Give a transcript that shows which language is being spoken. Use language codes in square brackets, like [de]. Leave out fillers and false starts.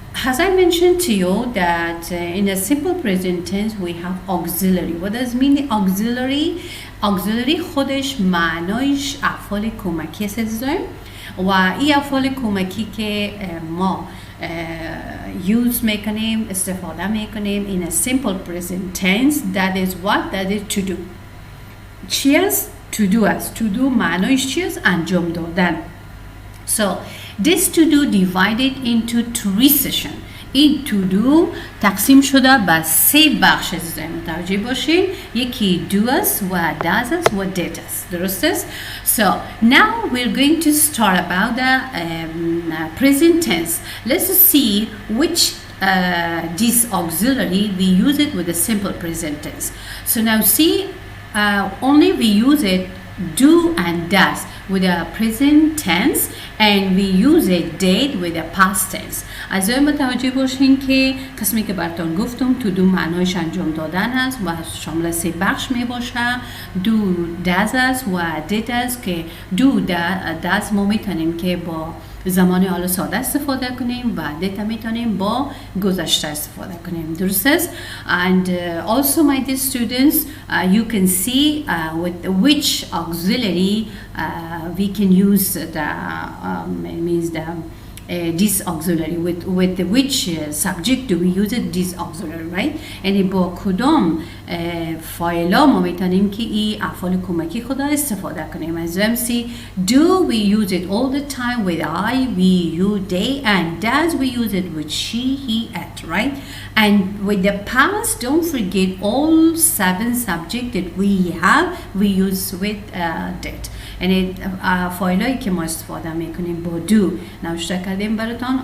[en] As I mentioned to you that in a simple present tense we have auxiliary. What does mean auxiliary? [fa] Auxiliary خودش معنایش افعال کمکی است عزیزان. و این افعال کمکی که ما use میکنیم، استفاده میکنیم [en] in a simple present tense. That is what? That is to do. [fa] چی است؟ To do است. To do معنایش چی است؟ انجام دادن. [en] So this to do divided into 3 sessions. [fa] این to do تقسیم شده به 3 بخش عزیزان. متوجه باشین. یکی do است و does است و did است. درست است؟ [en] So now we're going to start about the present tense. Let's see which this auxiliary we use it with the simple present tense. So now see, only we use it do and does with the present tense, and we use it did with the past tense. [fa] از این متوجه باشین که قسمی که براتون گفتم تو دو معنایش انجام دادن است و شامل 3 بخش می باشه. دو does است و did است که دو does ما میتونیم که با زمان حال ساده استفاده کنیم و did میتونیم با گذشته استفاده کنیم. درست است؟ [en] And also my dear students, you can see with which auxiliary we can use the means the this auxiliary with which subject do we use it, this auxiliary, right? [fa] یعنی با کدام فایلا ما میتونیم که این افعال کمکی خدا استفاده کنیم. [en] از MC do we use it all the time with I, we, you, they, and does we use it with she, he, it, right? And with the past, don't forget all 7 subjects that we have, we use with did. [fa] یعنی فایلایی که ما استفاده میکنیم با دو نوشته کردیم براتون.